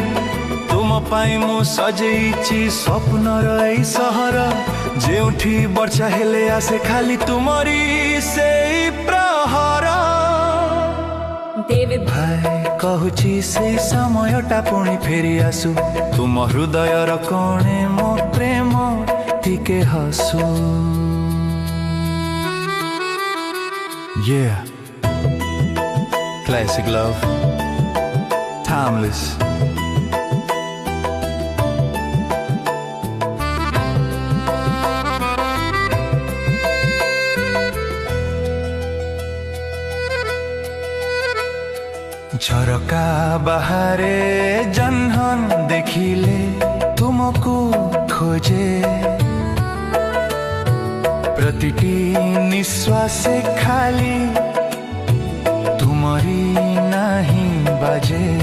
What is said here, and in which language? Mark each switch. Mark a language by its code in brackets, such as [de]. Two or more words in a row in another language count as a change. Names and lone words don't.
[or] ତୁମ ପାଇଁ ମୁଁ ସଜେଇଛି ସ୍ୱପ୍ନର ଏଇ ସହର, ଯେଉଁଠି ବର୍ଷା ହେଲେ ଆସେ ଖାଲି ତୁମରି ସେଇ ପ୍ରହର। David ଭାଇ କହୁଛି ସେଇ ସମୟଟା ପୁଣି ଫେରି ଆସୁ, ତୁମ ହୃଦୟର କୋଣେ ମୋ ପ୍ରେମ ଟିକେ ହସୁ। [en] Yeah, classic love, timeless. [or] ଝରକା ବାହାରେ ଜହ୍ନ ଦେଖିଲେ ତୁମକୁ ଖୋଜେ, ପ୍ରତିଟି ନିଶ୍ୱାସେ ଖାଲି ତୁମରି ନାହିଁ ବାଜେ।